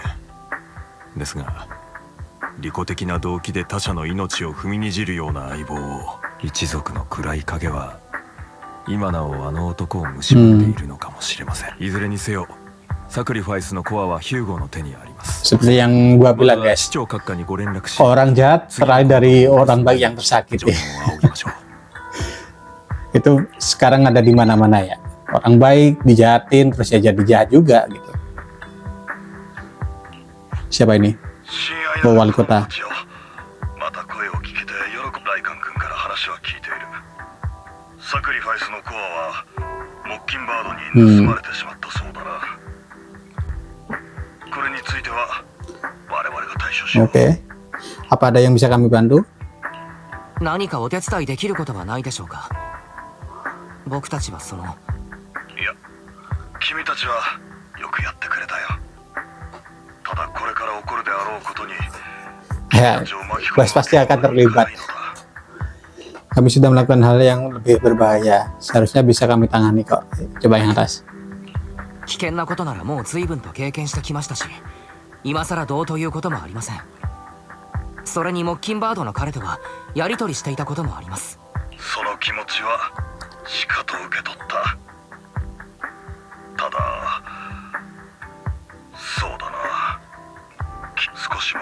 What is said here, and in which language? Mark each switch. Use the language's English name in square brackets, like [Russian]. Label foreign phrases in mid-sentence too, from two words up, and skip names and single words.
[Japanese] ですが利己的な動機で他者の命を踏みにじるような相棒を、一族の暗い影は今なおあの男を蝕んでいるのかもしれません。いずれにせよサクリファイスのコアはヒューゴの手にあります。 [Indonesian] Seperti yang gua bilang guys, [Japanese] 市長閣下にご連絡し [Indonesian] orang jahat terakhir dari orang baik yang tersakiti. [Japanese] 情報を仰ぎましょう。 [Indonesian] Itu sekarang ada di mana-mana ya. Orang baik dijahatin terus ya jadi jahat juga gitu. Siapa ini? Oh, wali kota. [Japanese] また声を聞けて喜ぶ。ライカン君から話は聞いている。サクリファイスのコアはモッキンバードに盗まれてしまったそうだな。これについては我々が対処しよう。 [Indonesian] Oke. Apa ada yang bisa kami bantu? [Japanese] 何かお手伝いできることはないでしょうか。僕たちはその。いや、君たちはよくやってくれたよ。ただこれから起こるであろうことに [Indonesian] Ya, Bas pasti akan terlibat. Kami sudah melakukan hal yang lebih berbahaya. Seharusnya bisa kami tangani kok. Coba yang atas. [Japanese] 危険なことならもう随分と経験してきましたし、今さらどうということもありません。それにモッキンバードの彼とはやり取りしていたこともあります。その気持ちはしかと受け取った。ただそうだな、少し前